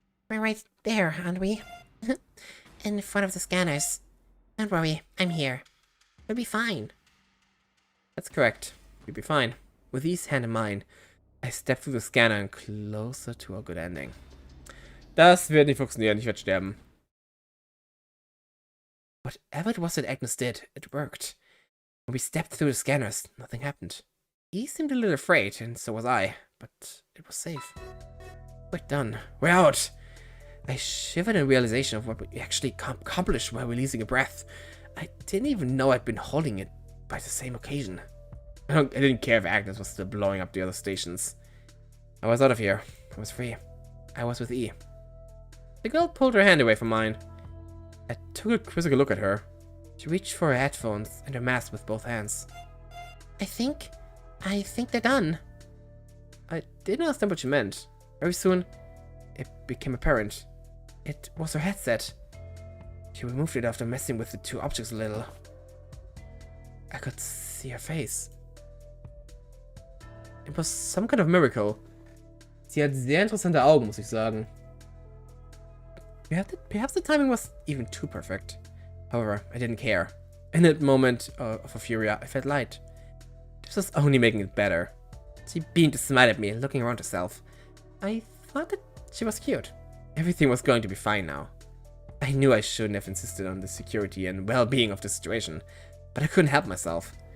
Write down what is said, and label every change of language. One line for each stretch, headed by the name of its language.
English: We're right there, aren't we? In front of the scanners. Don't worry, I'm here. We'll be fine. That's correct. You'll be fine. With E's hand in mine, I step through the scanner and closer to a good ending.
German: Das wird nicht funktionieren. Ich werde sterben.
English: Whatever it was that Agnes did, it worked. When we stepped through the scanners, nothing happened. E seemed a little afraid, and so was I, but it was safe. We're done. We're out. I shivered in realization of what we actually accomplished while releasing a breath. I didn't even know I'd been holding it by the same occasion. I didn't care if Agnes was still blowing up the other stations. I was out of here. I was free. I was with E. The girl pulled her hand away from mine. I took a quizzical look at her. She reached for her headphones and her mask with both hands. I think they're done. I didn't understand what she meant. Very soon, it became apparent. It was her headset. She removed it after messing with the two objects a little. I could see her face. It was some kind of miracle.
German: Sie hat sehr interessante Augen, muss ich sagen.
English: Perhaps the timing was even too perfect. However, I didn't care. In that moment of euphoria, I felt light. This was only making it better. She beamed a smile at me, looking around herself. I thought that she was cute. Everything was going to be fine now. I knew I shouldn't have insisted on the security and well-being of the situation, but I couldn't help myself.